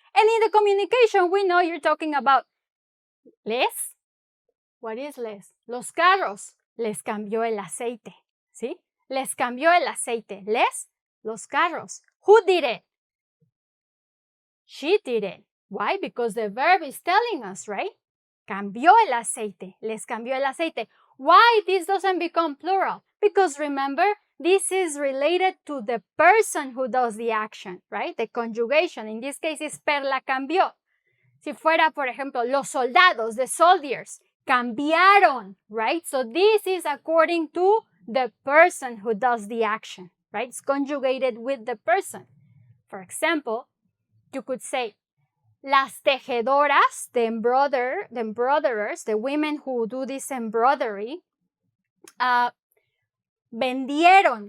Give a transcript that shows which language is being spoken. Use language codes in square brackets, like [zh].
[en] And in the communication, we know you're talking about les. What is les? [es] Los carros, les cambió el aceite, ¿sí? Les cambió el aceite. Les, los carros. [en] Who did it? She did it. Why? Because the verb is telling us, right? [es] Cambió el aceite. Les cambió el aceite. [en] Why this doesn't become plural? Because remember, this is related to the person who does the action, right? The conjugation. In this case is Perla cambió. [es] Si fuera, por ejemplo, los soldados, [en] the soldiers, [es] cambiaron, [en] right? So this is according to the person who does the action, right? It's conjugated with the person. For example, you could say, [es] las tejedoras, [en] the embroiderers, the women who do this embroidery, [es] vendieron.